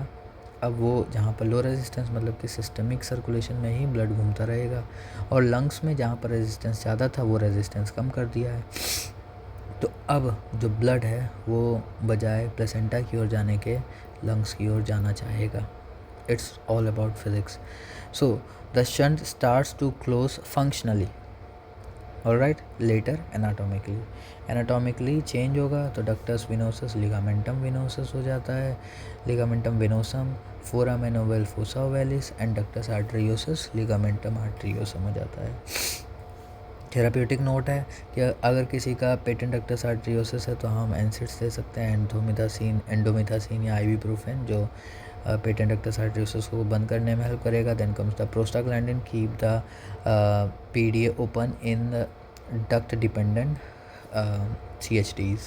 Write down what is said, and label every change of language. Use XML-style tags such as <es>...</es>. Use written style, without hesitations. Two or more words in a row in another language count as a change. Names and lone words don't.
<hi>अब वो जहाँ पर</hi> <en>low resistance</en> <hi>मतलब कि</hi> <en>systemic circulation</en> <hi>में ही ब्लड घूमता रहेगा, और लंग्स में जहाँ पर रेजिस्टेंस ज़्यादा था वो रेजिस्टेंस कम कर दिया है। तो अब जो ब्लड है वो बजाय प्लेसेंटा की ओर जाने के लंग्स की ओर जाना चाहेगा।</hi> <en>It's all about physics. So the shunt starts to close functionally, alright, later anatomically change</en> <hi>होगा तो</hi> <en>ductus venosus ligamentum venosus</en> <hi>हो जाता है,</hi> <en>ligamentum venosum, foramen ovale fossa ovalis and ductus arteriosus ligamentum arteriosum</en> <hi>हो जाता है।</hi> <en>therapeutic note</en> <hi>है कि अगर किसी का</hi> <en>patent ductus arteriosus</en> <hi>है तो हम एनसिड्स दे सकते हैं, एंडोमिथासिन या आइबुप्रोफेन, जो</hi> <en>patent ductus arteriosus</en> <hi>को बंद करने में हेल्प करेगा।</hi> <en>Then comes the prostaglandin, keep the PDA open in duct dependent CHDs.</en>